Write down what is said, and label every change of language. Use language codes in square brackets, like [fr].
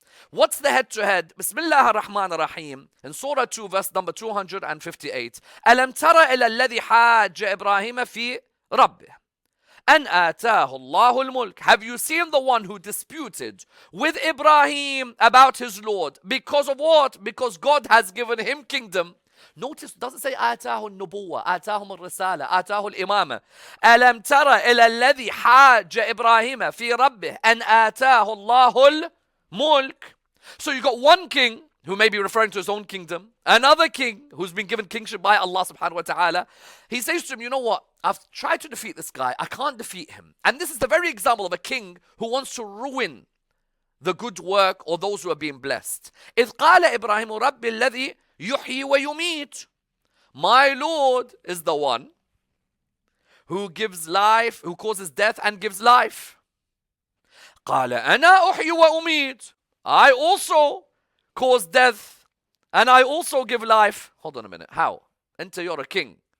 [en] What's the head to head? Bismillah ar-Rahman ar-Rahim. In Surah 2, verse number 258. [ar] أَلَمْ تَرَ إِلَى الَّذِي حَاجَّ إِبْرَاهِيمَ فِي رَبِّهِ أَنْ آتَاهُ اللَّهُ الْمُلْكَ. [en] Have you seen the one who disputed with Ibrahim about his Lord? Because of what? Because God has given him kingdom. Notice, it doesn't say [ar] آتاه النبوة, آتاهم الرسالة, آتاه الإمامة. ألم تر إلى الذي حاج إبراهيم في ربه أن آتاه الله الملك. [en] So you got one king who may be referring to his own kingdom, another king who's been given kingship by Allah subhanahu wa ta'ala. He says to him, you know what? I've tried to defeat this guy. I can't defeat him. And this is the very example of a king who wants to ruin the good work or those who are being blessed. [ar] إذ قال إبراهيم رب الذي يحيي ويميت. [en] My Lord is the one who gives life, who causes death and gives life. [ar] قال أنا أحيي وأميت. [en] I also cause death and I also give life. Hold on a minute. How? Enter, you're a king.